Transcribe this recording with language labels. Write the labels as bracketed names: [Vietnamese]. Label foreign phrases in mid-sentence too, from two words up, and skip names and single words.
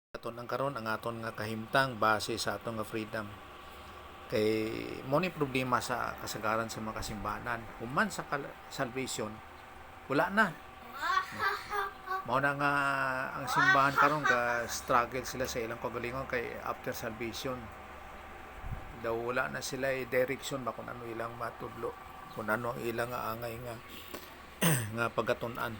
[Cebuano] aton ang karon ang aton nga kahimtang base sa aton nga freedom. Kay mo ni problema sa kasagaran sa mga kasimbahanan. Human sa salvation, wala na. Mao na nga ang simbahan karon ka struggle sila sa ilang kagalingon kay [English] after salvation [Cebuano] daw wala na sila direction ba kung ano ilang matudlo, kung ano ang ilang angay nga nga pagatun-an.